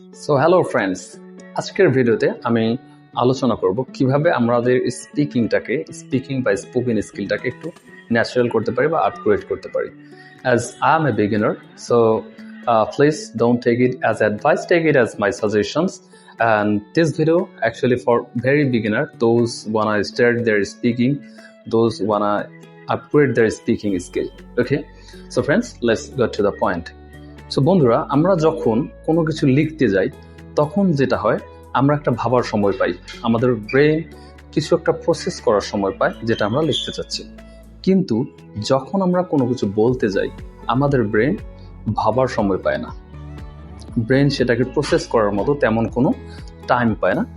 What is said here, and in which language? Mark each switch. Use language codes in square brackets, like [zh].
[bn] So hello friends, আজকের ভিডিওতে আমি আলোচনা করব কিভাবে আমাদের স্পিকিং বা স্পোকেন স্কিলটাকে একটু ন্যাচারাল করতে পারি বা আপগ্রেড করতে পারি। [en] As I am a beginner, so please don't take it as advice, take it as my suggestions. And this video actually for very beginner, those wanna start their speaking, those wanna upgrade their speaking skill. Okay, so friends, let's go to the point. [bn] So বন্ধুরা, আমরা যখন কোনো কিছু লিখতে যাই তখন যেটা হয়, আমরা একটা ভাবার সময় পাই, আমাদের ব্রেন কিছু একটা প্রসেস করার সময় পায় যেটা আমরা লিখতে চাচ্ছি। কিন্তু যখন আমরা কোনো কিছু বলতে যাই, আমাদের ব্রেন ভাবার সময় পায় না, ব্রেন সেটাকে প্রসেস করার মতো তেমন কোনো টাইম পায় না।